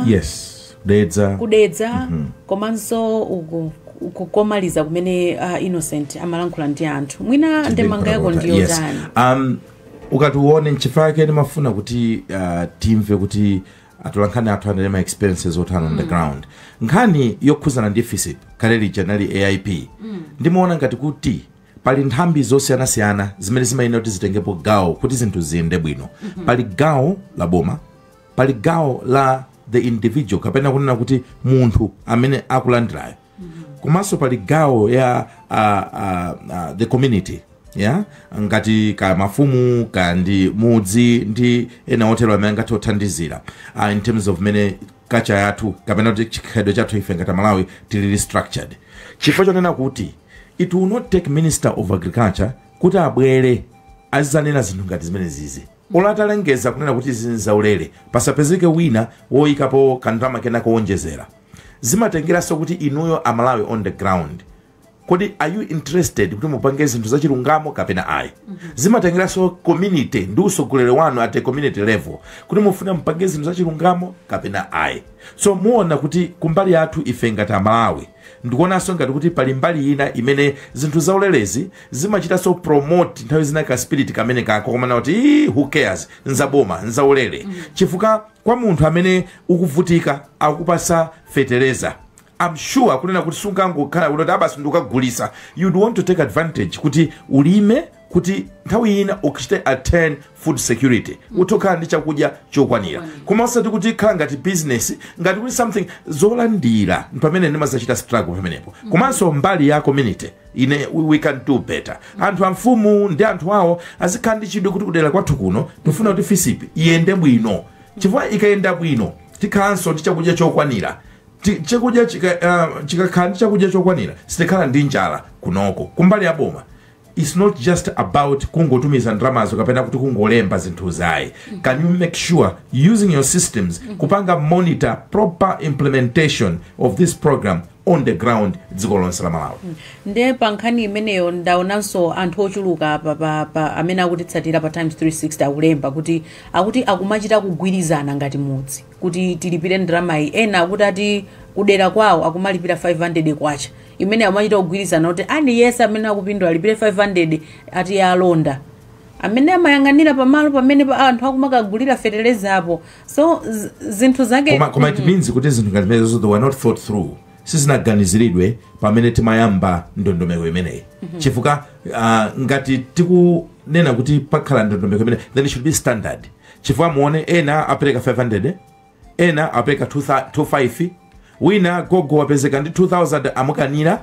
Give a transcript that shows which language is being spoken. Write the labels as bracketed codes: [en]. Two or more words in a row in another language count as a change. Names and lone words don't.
[en] yes [ny] kudedza komanso kukomaliza kumene Innocent amalankhula ndi anthu mwina ndemanga yako ndiyo tani ukatiuone nchifake ndimafuna kuti timve kuti atolankhani athu anali ma experiences otana [en] on the ground [ny] nkhani yokhuzana ndi FISIP kale lija nali AIP ndimaona ngati kuti pali nthambi zosiyanasiyana zimene zimayenera kuti zitengepo gawo kuti zinthu ziyende bwino. Pali gawo la boma, pali gawo la [en] the individual [ny] kapena kunena kuti munthu amene akulandirayo, komanso pali gawo ya [en] the community, [ny] ngati ka mafumu kandi mudzi ndi ena otero amene ngati othandizira [en] in terms of [ny] mene kacha yathu kapena kuti chikhalidwe chathu ife ngati Malawi tili restructured. Chifukwa chonena kuti [en] it will not take Minister of Agriculture [ny] kuti abwere azanena zinthu ngati zimene zizi. Olatalengeza kunena kuti zinzaulere pasapezeke wina woyikapo kandama kena kuonjezera. Zimatengeranso kuti inuyo Amalawi [en] on the ground, [ny] kodi [en] are you interested [ny] kuti mupange zinthu zachilungamo kapena ayi? Zimatengeranso community ndi usogolere wanu [en] at a community level [ny] kuti mufuna mupange zinthu zachilungamo kapena ayi. So muona kuti kumbali yathu ife ngati Amalawi ndikuonanso ngati kuti pali mbali ina imene zinthu zaulelezi zimachitanso promote nthawi zina ka spirit kamene kako komana kuti [en] who cares, [ny] nzaboma nzaulere. Chifukwa kwa munthu amene ukuvutika akupasa fertilizer, [en] I'm sure [ny] kunena kuti sungangokhala kuti abasi ndikagulisa, [en] you'd want to take advantage [ny] kuti ulime kuti nthawi ina ukuchite [en] attain food security, [ny] utokhala ndi chakudya chokwanira. Koma osati kuti khala ngati business, ngati kuti something zolandira pamene ndimazachita struggle pamenepo. Komanso mbali ya community [en] we can do better. [ny] Anthu amfumu ndi anthu awo azikhala ndi chidwi kuti kudera kwathu kuno tifuna kuti FISIP iyende bwino. Chifukwa ikayenda bwino tikhalanso ndi chakudya chokwanira. Chakudya chikakhala ndi chakudya chokwanira sitikhala ndi njala kunoko. Kumbali ya boma, [en] it's not just about [ny] kungotumiza ndramazo kapena kuti kungolemba zinthu zayi. [en] Can you make sure using your systems kupanga monitor proper implementation of this program on the ground [ny] dziko lonse la Malawi? Nde pankhani imeneyo ndaonanso anthu ochuluka pa amene akutitsatira pa Times 360 akulemba kuti akumachita kugwirizana ngati mudzi kuti tilipire ndramayi. Ena akuti ati kudera kwawo akumalipira 500 kwacha, imene amachita kugwirizana kuti ani yes amene akupindula alipire 500 ati ya alonda amene amayang'anira pamalo pamene anthu akumakagulira fertilizer apo. So zinthu zake [en] koma it means [ny] kuti zinthu ngati mezo [en] they were not thought through. [ny] Sizinaganiziridwe pamene timayamba ndondomeko imeneyi. Chifukwa ngati tikunena kuti pakhala ndondomeko imeneyi, [en] then it should be standard. [ny] Chifukwa muone ena apereka 500, ena apereka 25, wina gogo wapezeka ndi 2000 amukanira.